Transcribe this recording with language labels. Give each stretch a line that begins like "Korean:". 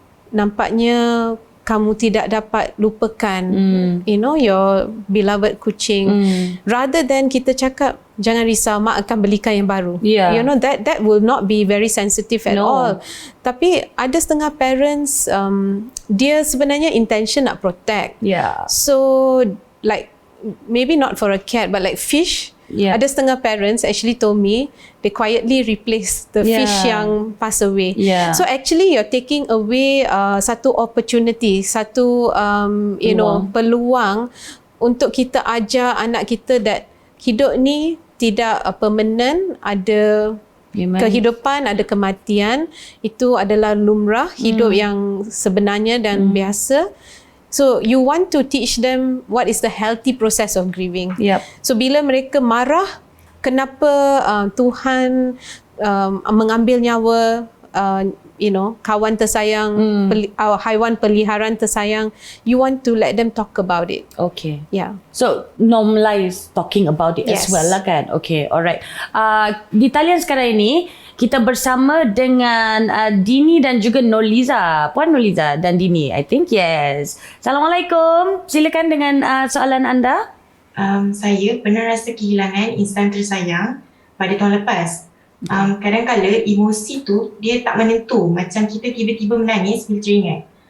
Malay: Nampaknya kamu tidak dapat lupakan
English: your beloved
Malay: kucing.
English: Rather than
Malay: kita cakap jangan risau, mak akan belikan yang baru.
English: That will not be very sensitive at all.
Malay: Tapi ada setengah
English: parents
Malay: dia sebenarnya
English: intention nak protect. So like maybe not for a cat but like fish.
Malay: Ada setengah
English: parents actually told me they quietly replace the fish
Malay: yang
English: pass away. So actually you're taking away
Malay: satu opportunity, satu peluang untuk kita ajar anak kita that hidup ni tidak permanent, ada kehidupan, ada kematian. Itu adalah lumrah hidup yang sebenarnya dan biasa.
English: So you want to teach them what is the healthy process of grieving.
Malay: So bila mereka marah, kenapa Tuhan mengambil nyawa kawan tersayang, haiwan peliharaan tersayang,
English: you want to let them talk about it. Okay. So normalize talking about it as well lah kan. Okay, alright.
Malay: Di talian sekarang ini kita bersama dengan Dini dan juga Noliza. Puan Noliza dan Dini,
English: I think yes.
Malay: Assalamualaikum. Silakan dengan soalan anda. Saya pernah rasa kehilangan insan tersayang pada tahun lepas. Kadang-kadang emosi tu dia tak menentu, macam kita tiba-tiba menangis bila teringat.